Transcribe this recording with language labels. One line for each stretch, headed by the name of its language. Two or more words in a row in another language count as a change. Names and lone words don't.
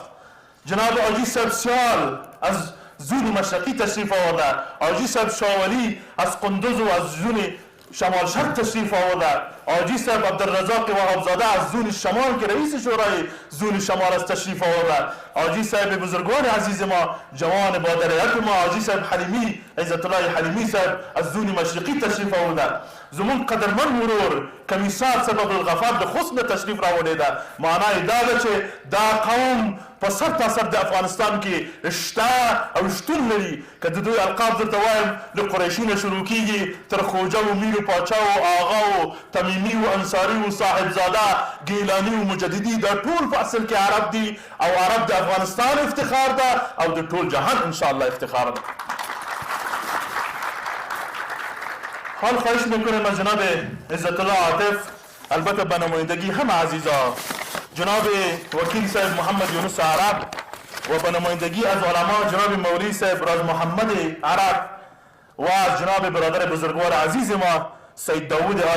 Persian: جناب حاجی صاحب سیال از زون مشرقی تشریف آورده، حاجی صاحب شاولی از قندوز و از زون شمال شرق تشریف آورده، حاجی صاحب عبدالرزاق وهابزاده از زون شمال که رئیس شورای زون شمال از تشریف آورده، حاجی صاحب بزرگوار عزیز ما جوان با درایت ما حاجی صاحب حلیمی عزت الله حلیمی صاحب از زون مشرقی تشریف آورده.
Pashto: زمون قدرمن مرور کمیسار سبب الغفار د خصم تشریف راوړی ده. معنی دا ده چې دا قوم په سر تا سر د افغانستان کې شته او شتون لري. که د دوی القاب درته وایم له قریشي نه شروع کېږي تر خوجه و میر و پاچا و آغا و تمیمي و انصاري و صاحبزاده ګیلاني و مجددي دا ټول په اصل کې عرب دي او عرب د افغانستان افتخار ده او د ټول جهان انشاءالله افتخار ده.
Persian: حال خواهش میکنم از جناب عزت الله عاطف، البته به نمایندگی همه عزیزا، جناب وکیل صاحب محمد یونس عرب و به نمایندگی از علما جناب مولوی صاحب راز محمد عرب و از جناب برادر بزرگوار عزیز ما سید داوود آل